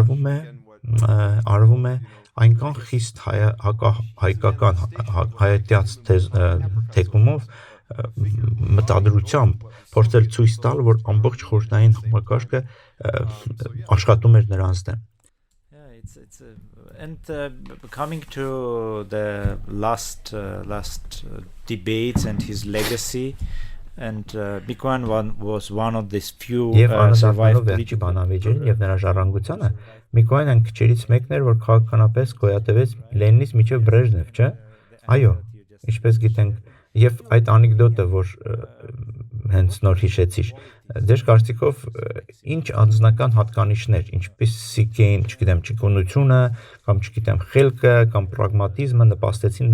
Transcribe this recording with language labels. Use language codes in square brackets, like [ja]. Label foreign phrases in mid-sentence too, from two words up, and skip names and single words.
[hy] արվում է այնքան խիստ հայկական հայատյաց թեկումով մտադրությամբ փորձել ցույց տալ, որ ամբողջ խորհրդային համակարգը աշխատում էր նրանց դեմ։ [en] And coming to the last debates and his legacy, and Mikoyan was one of these few survived [hy] political բանավեճերին եւ նրա ժառանգությանը Միկոյանը քչերից մեկն էր, որ քաղաքականապես գոյատևեց Լենինից մինչև Բրեժնև, չէ՞։ Այո, ինչպես գիտենք, եւ այդ անեկդոտը, որ հենց նոր հիշեցիր, ձեր կարծիքով ինչ անձնական հատկանիշներ, ինչպիսիք էին, չգիտեմ, ճկունությունը, կամ չգիտեմ, խելքը, կամ պրագմատիզմը նպաստեցին